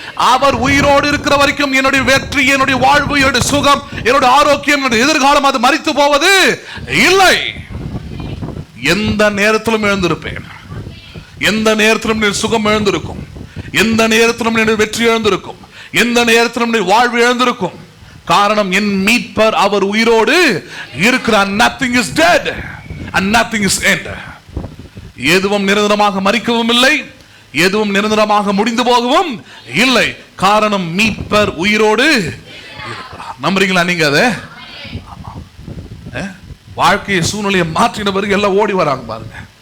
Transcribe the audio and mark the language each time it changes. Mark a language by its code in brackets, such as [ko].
[ta] அவர் உயிரோடு இருக்கிற வரைக்கும் என்னுடைய வெற்றி, என்னுடைய வாழ்வு, என்னுடைய சுகம், என்னுடைய ஆரோக்கியம், என்னுடைய எதிர்காலம் அது மரித்து போவது இல்லை. எந்த நேரத்திலும் எழுந்திருப்பேன், எந்த நேரத்திலும் சுகம் எழுந்திருக்கும், எந்த நேரத்திலும் வெற்றி எழுந்திருக்கும், எந்த நேரத்திலும் வாழ்வு எழுந்திருக்கும். காரணம், என் மீட்பர் அவர் உயிரோடு இருக்கிறார். [en] nothing is dead and nothing is end. [ta] எதுவும் நிரந்தரமாக மரிக்கவும் இல்லை, எதுவும் நிரந்தரமாக முடிந்து போகவும் இல்லை. காரணம், மீட்பர் உயிரோடு இருக்கிறார். நம்புறீங்களா நீங்க? அதை வாழ்க்கையை சூழ்நிலையை மாற்றின பிறகு எல்லாம் ஓடி வராங்க பாருங்க.